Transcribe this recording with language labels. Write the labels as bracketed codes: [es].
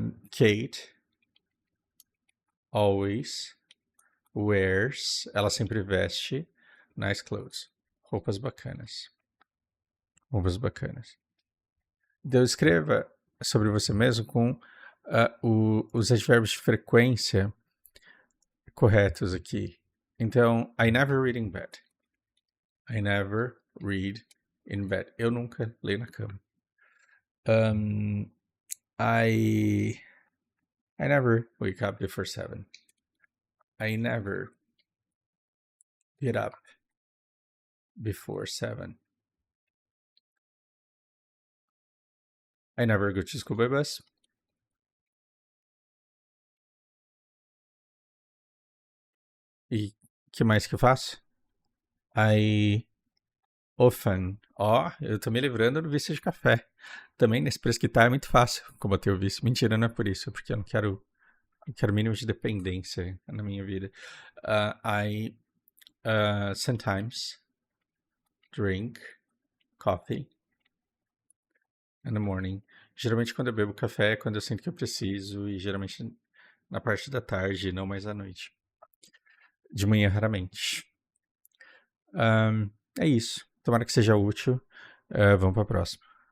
[en] Kate always wears, [pt] ela sempre veste [en] nice clothes, [pt] roupas bacanas. Roupas bacanas. Então, escreva sobre você mesmo com os advérbios de frequência corretos aqui. [en] Então, I never read in bed. I never read in bed. [pt] Eu nunca leio na cama. [en] I never wake up before 7. I never get up before 7. I never go to school by bus. [pt] E que mais que eu faço? [en] I often. [pt] Eu tô me livrando do vício de café. Também nesse preço que tá é muito fácil combater o vício. Mentira, não é por isso, porque eu não quero mínimo de dependência na minha vida. [en] I sometimes drink coffee in the morning. [pt] Geralmente quando eu bebo café é quando eu sinto que eu preciso, e geralmente na parte da tarde, não mais à noite. De manhã, raramente. É isso. Tomara que seja útil. Vamos para a próxima.